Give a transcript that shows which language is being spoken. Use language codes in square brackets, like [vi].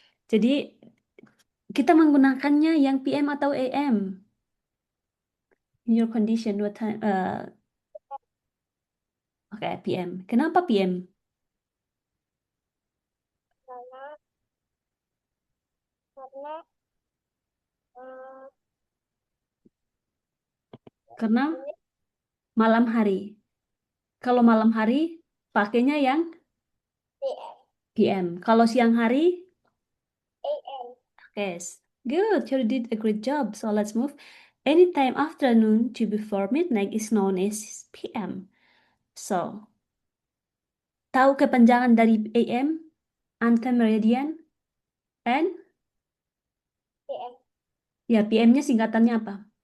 [id] Jadi kita menggunakannya yang PM atau AM? [en] In your condition, what time? [id] Oke, PM. Kenapa PM? karena karena uh, Karena ini malam hari. Kalau malam hari, pakainya yang [en] PM. [id] PM. Kalau siang hari, [en] AM. yes. Good, you did a great job. So let's move. Anytime afternoon to before midnight is known as PM. [id] So, tahu kepanjangan dari AM? [en] Anthem Meridian? And? PM. [id] Ya, PM-nya singkatannya apa?